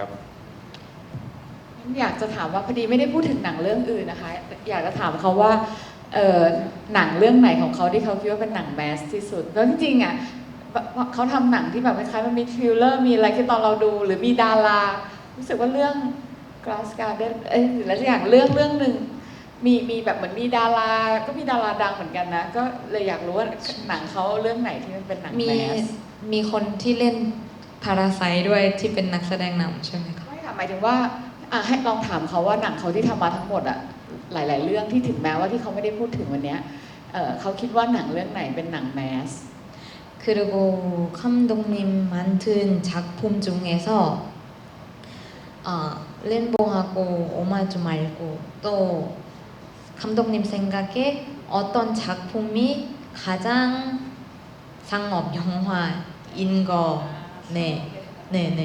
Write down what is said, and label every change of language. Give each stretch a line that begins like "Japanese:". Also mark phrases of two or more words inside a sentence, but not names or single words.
Thai: อยากจะถามว่าพอดีไม่ได้พูดถึงหนังเรื่องอื่นนะคะ อยากจะถามเขาว่าหนังเรื่องไหนของเขาที่เขาคิดว่าเป็นหนังแมสที่สุดแล้วจริงๆอ่ะเขาทำหนังที่แบบคล้ายๆมันมีทริลเลอร์มีอะไรที่ตอนเราดูหรือมีดารารู้สึกว่าเรื่อง Glass Garden หรืออะไรอย่างเรื่องหนึ่งมีแบบเหมือนมีดาราก็มีดาราดังเหมือนกันนะก็เลยอยากรู้ว่าหนังเขาเรื่องไหนที่มันเป็นหนังแมส มีคนที่เล่นพาราไซด้วยที่เป็นนักแสดงนำใช่ไหมคะ ไม่ค่ะหมายถึงว่าให้ลองถามเขาว่าหนังเขาที่ทำมาทั้งหมดอะหลายๆเรื่องที่ถึงแม้ว่าที่เขาไม่ได้พูดถึงวันนี้เขาคิดว่าหนังเรื่องไหนเป็นหนังแมส
Korean: 그리고 감독님 만든 작품 중에서 렌봉하고 오마주 말고 또 감독님 생각에 어떤 작품이 가장 상업 영화인 거 네.